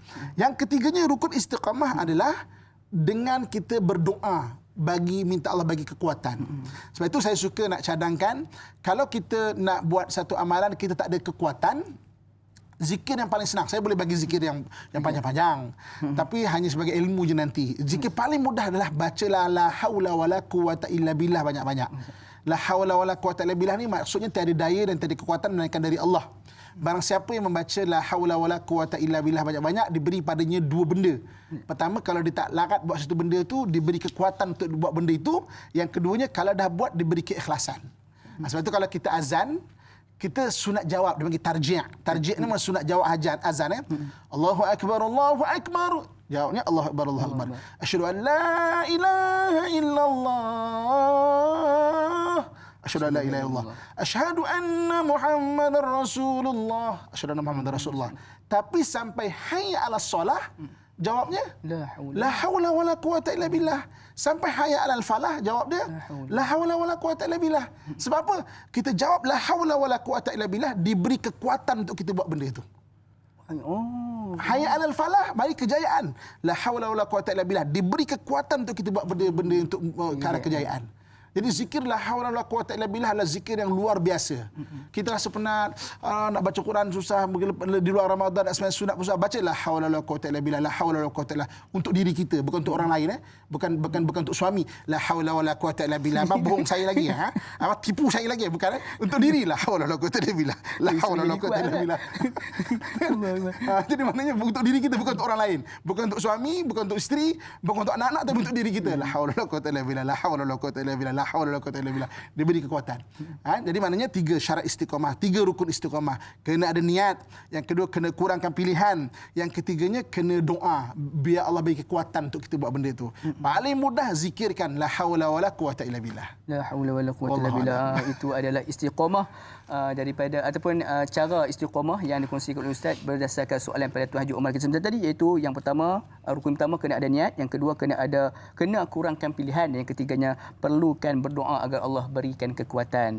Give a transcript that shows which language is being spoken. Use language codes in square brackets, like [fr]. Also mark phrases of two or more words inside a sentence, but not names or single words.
[ms] Yang ketiganya rukun istiqamah adalah dengan kita berdoa, minta Allah bagi kekuatan. Sebab itu saya suka nak cadangkan, kalau kita nak buat satu amalan kita tak ada kekuatan, zikir yang paling senang. Saya boleh bagi zikir yang panjang-panjang, tapi hanya sebagai ilmu je nanti. Zikir paling mudah adalah bacalah [ar] لا حول ولا قوة إلا بالله [ms] banyak-banyak. [ar] لا حول ولا قوة إلا بالله [ms] ni maksudnya tiada daya dan tiada kekuatan melainkan dari Allah. Barang siapa yang membaca [ar] لا حول ولا قوة إلا بالله [ms] banyak-banyak, diberi padanya dua benda. Pertama, kalau dia tak larat buat satu benda tu, diberi kekuatan untuk buat benda itu. Yang keduanya, kalau dah buat, diberi keikhlasan. Sebab itu kalau kita azan, kita sunat jawab, dia panggil tarji'. Tarji' ni maksud sunat jawab azan. [ar] الله أكبر، الله أكبر. Jawabnya الله أكبر، الله أكبر. أشهد أن لا إله إلا الله. أشهد أن لا إله إلا الله. أشهد أن محمدا رسول الله. أشهد أن محمدا رسول الله. [ms] Tapi sampai [ar] حي على الصلاة, [ms] jawabnya [ar] لا حول ولا قوة إلا بالله. [ms] Sampai [ar] حي على الفلاح, [ms] jawab dia [ar] لا حول ولا قوة إلا بالله. [ms] Sebab apa? Kita jawab [ar] لا حول ولا قوة إلا بالله, [ms] diberi kekuatan untuk kita buat benda itu. [ar] حي على الفلاح, [ms] bagi kejayaan. [ar] لا حول ولا قوة إلا بالله, [ms] diberi kekuatan untuk kita buat benda-benda untuk ke arah kejayaan. Jadi zikir [ar] لا حول ولا قوة إلا بالله [ms] adalah zikir yang luar biasa. Kita rasa penat, nak baca Quran susah, di luar Ramadan nak sembahyang sunat susah, baca [ar] لا حول ولا قوة إلا بالله, لا حول ولا قوة إلا, [ms] untuk diri kita, bukan untuk orang lain. Bukan untuk suami. [ar] لا حول ولا قوة إلا بالله. [ms] Abang bohong saya lagi. Abang tipu saya lagi. Bukan. Untuk diri [ar] لا حول ولا قوة إلا بالله. لا حول ولا قوة إلا بالله. [ms] Jadi maknanya untuk diri kita, bukan untuk orang lain. Bukan untuk suami, bukan untuk isteri, bukan untuk anak-anak, tapi untuk diri kita. [ar] لا حول ولا قوة إلا بالله. لا حول ولا قوة إلا بالله. لا حول ولا قوة إلا بالله. [ms] Diberi kekuatan. Jadi maknanya 3 syarat istiqamah, 3 rukun istiqamah. Kena ada niat, yang kedua kena kurangkan pilihan, yang ketiganya kena doa biar Allah bagi kekuatan untuk kita buat benda itu. Paling mudah zikirkan [ar] لا حول ولا قوة إلا بالله. لا حول ولا قوة إلا بالله. [ms] Itu adalah istiqamah daripada ataupun cara istiqamah yang dikongsikan oleh Ustaz berdasarkan soalan pada Tuan Haji Omar kita sebentar tadi, iaitu yang pertama, rukun pertama kena ada niat, yang kedua kena kurangkan pilihan, yang ketiganya perlukan berdoa agar Allah berikan kekuatan.